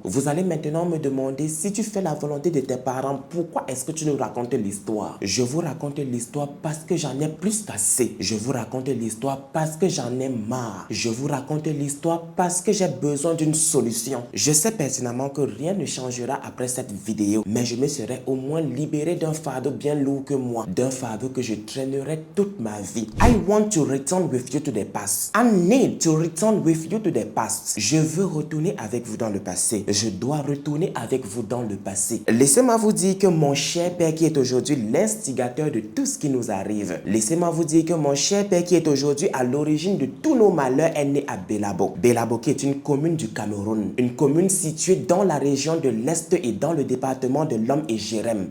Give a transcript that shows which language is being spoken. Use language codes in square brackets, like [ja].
[fr] Vous allez maintenant me demander, si tu fais la volonté de tes parents, pourquoi est-ce que tu nous racontes l'histoire? Je vous raconte l'histoire parce que j'en ai plus qu'assez. Je vous raconte l'histoire parce que j'en ai marre. Je vous raconte l'histoire parce que j'ai besoin d'une solution. Je sais pertinemment que rien ne changera après cette vidéo, mais je me serai au moins libéré d'un fardeau bien lourd que moi, d'un fardeau que je traînerai toute ma vie. [en] I want to return with you to the past. I need to return with you to the past. [fr] Je veux retourner avec vous dans le passé. Je dois retourner avec vous dans le passé. Laissez-moi vous dire que mon cher père qui est aujourd'hui l'instigateur de tout ce qui nous arrive. Laissez-moi vous dire que mon cher père qui est aujourd'hui à l'origine de tous nos malheurs est né à Belabo. Belabo qui est une commune du Cameroun. Une commune située dans la région de l'Est et dans le département de l'Homme et Jérém.